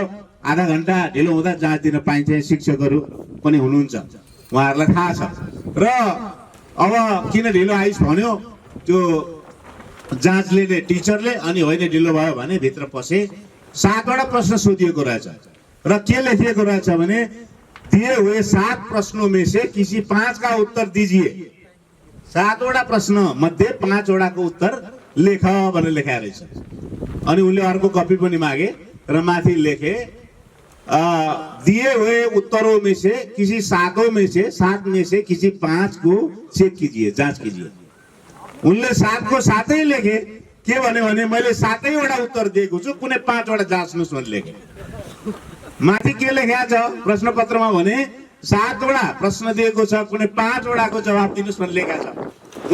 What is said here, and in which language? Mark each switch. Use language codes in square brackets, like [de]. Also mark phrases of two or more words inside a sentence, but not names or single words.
[ne] आधा घण्टा ढिलो हुँदा जाँच दिन पाइन्छ। शिक्षकहरू पनि हुनुहुन्छ, उहाँहरूलाई थाहा छ। र अब किन ढिलो आइस भन्यो त्यो जाँच लिने टिचरले, अनि होइन ढिलो भयो भने भित्र पसे। 7वटा प्रश्न सोधिएको रहेछ र के लेखिएको रहेछ भने [hi] दिए हुए 7 प्रश्नों में से किसी 5 का उत्तर दीजिए। [ne] 7वटा प्रश्न मध्ये 5वटाको उत्तर लेख भनेर लेखाएको रहेछ। अनि उनले अर्को कपी पनि मागे र माथि लेखे [hi] दिए हुए उत्तरों में से किसी 7 में से किसी 5 को चेक कीजिए, जांच कीजिए। [ne] उनले 7 को 7 लेखे। के भने मैले 7वटा उत्तर दिएको छु, कुनै 5वटा जाँच्नुस् भनेर लेखे। माथि के लेखेको छ प्रश्नपत्रमा भने 7वटा प्रश्न दिएको छ, कुनै 5वटाको जवाब दिनुस् भनेर लेखेको छ।